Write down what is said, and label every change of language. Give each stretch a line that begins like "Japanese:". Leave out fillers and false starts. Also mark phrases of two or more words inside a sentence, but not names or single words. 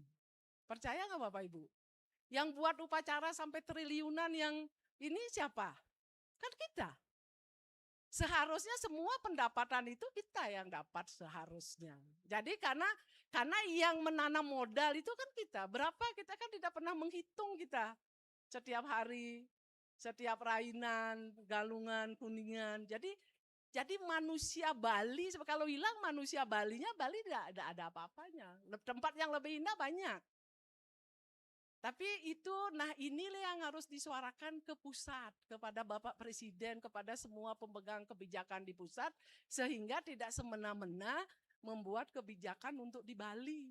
Indonesian: Percaya nggak Bapak Ibu? Yang buat upacara sampai triliunan yang ini siapa? Kan kita. Seharusnya semua pendapatan itu kita yang dapat seharusnya. Jadi karena yang menanam modal itu kan kita. Berapa kita kan tidak pernah menghitung kita. Setiap hari, setiap rainan, galungan, kuningan. Jadi manusia Bali, kalau hilang manusia Balinya, Bali tidak ada apa-apanya. Tempat yang lebih indah banyak. Tapi itu, nah inilah yang harus disuarakan ke pusat, kepada Bapak Presiden, kepada semua pemegang kebijakan di pusat, sehingga tidak semena-mena membuat kebijakan untuk di Bali.